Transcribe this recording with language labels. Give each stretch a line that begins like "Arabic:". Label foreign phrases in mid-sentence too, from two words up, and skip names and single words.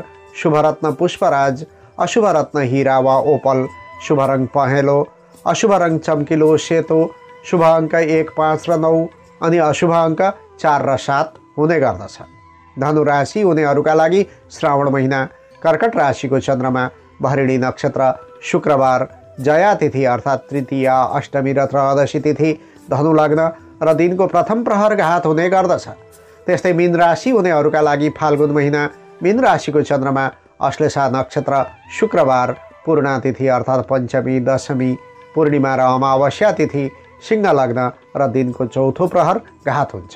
Nepali: शुभ रत्न पुष्पराज, अशुभ रत्न हीरा वा ओपल, शुभ रङ पहेँलो, अशुभ रङ चम्किलो सेतो, शुभ अङ्क 1, 5 र 9 अनि अशुभ अङ्क 4 र 7 हुने गर्दछ। धनु राशि हुनेहरूका लागि श्रावण महिना, कर्कट राशिको चन्द्रमा, भरिणी नक्षत्र, शुक्रबार, जया तिथि अर्थात् तृतीया, अष्टमी र त्रयोदशी तिथि, धनु लग्न र दिनको प्रथम प्रहर घात हुने गर्दछ। त्यस्तै मीन राशि हुनेहरूका लागि फाल्गुन महिना मीन राशिको चन्द्रमा अश्लेषा नक्षत्र, शुक्रबार, पूर्णा तिथि अर्थात् पञ्चमी, दशमी, पूर्णिमा र अमावस्या तिथि, सिंह लग्न र दिनको चौथो प्रहर घात हुन्छ।